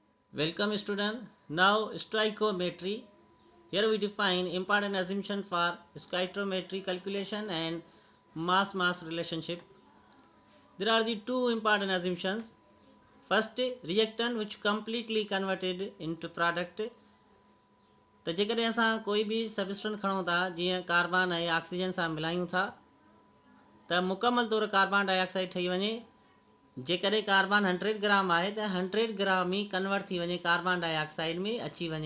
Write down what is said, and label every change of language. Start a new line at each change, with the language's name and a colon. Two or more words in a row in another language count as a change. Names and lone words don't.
English: Welcome student. Now stoichiometry. Here we define important assumption for stoichiometry calculation and mass relationship. There are the two important assumptions. First, reactant which completely converted into product.
Sindhi: तो जेकॾहिं असां कोई बि सबस्टेंट खणूं था जीअं कार्बन ऐं ऑक्सीजन सां मिलायूं था त मुकमल तौरु
English: carbon dioxide
Sindhi: ठही वञे। जेकॾहिं कार्बन 100 ग्राम आहे त 100 ग्राम ई कन्वर्ट थी वञे
English: carbon dioxide
Sindhi: में अची वञे।